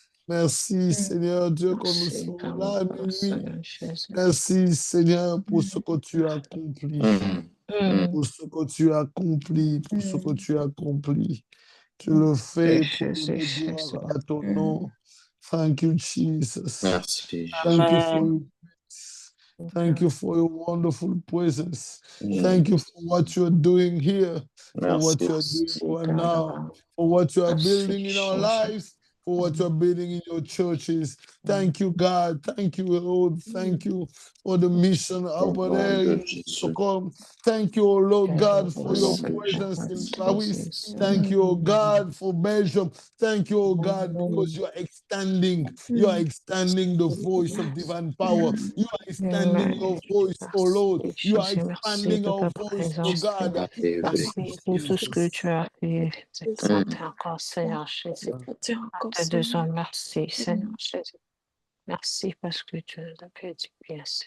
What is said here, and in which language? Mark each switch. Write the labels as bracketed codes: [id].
[fr] Merci, Seigneur Dieu, quand nous serons là à minuit. Merci, Seigneur, pour ce que tu as accompli. Pour ce que tu as accompli, pour ce que tu as accompli. Tu le fais pour donner gloire à ton nom. [en] Thank you, Jesus. [fr] Merci. [en] Thank you for your grace. Thank you for your wonderful presence. Thank you for what you're doing here, for what you're doing right now, for what you are building in our lives, for what you're building in your churches. Thank you, God. Thank you, Lord. Thank you for the mission over there in Stockholm. Thank you, oh Lord God, for your presence in Paris. Thank you, oh God, for Belgium. Thank you, oh God, because you are extending the voice of divine power. You are extending your voice, oh Lord. You are expanding our voice, oh God. [fr] Merci pour tout ce que tu as fait. Exalté encore, Seigneur Jésus. Te disons merci, Seigneur Jésus. Merci parce que tu nous as fait du bien,